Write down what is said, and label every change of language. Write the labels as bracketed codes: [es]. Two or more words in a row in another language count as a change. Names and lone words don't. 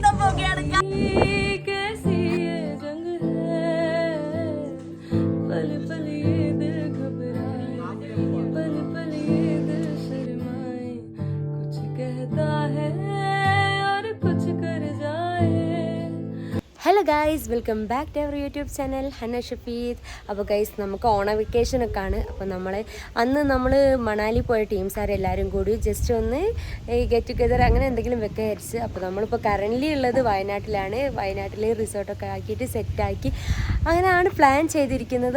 [hi] कैसी ये जंग है पल पल ये दिल घबराए पल पल ये दिल शर्माए कुछ कहता है और कुछ कर जाए. [en] Hello guys, welcome back to our YouTube channel Hanna Shafeed. [ml] അപ്പോൾ ഗൈസ്, നമുക്ക് ഓണ വെക്കേഷനൊക്കെ ആണ്. അപ്പോൾ നമ്മൾ മണാലി പോയ ടീംസാരെല്ലാവരും കൂടി ജസ്റ്റ് ഒന്ന് [en] get together [ml] അങ്ങനെ എന്തെങ്കിലും വെക്കാൻ വിചാരിച്ച്. അപ്പോൾ നമ്മളിപ്പോൾ കറൻ്റ്ലി ഉള്ളത് വയനാട്ടിലാണ്. വയനാട്ടിൽ റിസോർട്ടൊക്കെ ആക്കിയിട്ട് സെറ്റാക്കി അങ്ങനെയാണ് പ്ലാൻ ചെയ്തിരിക്കുന്നത്.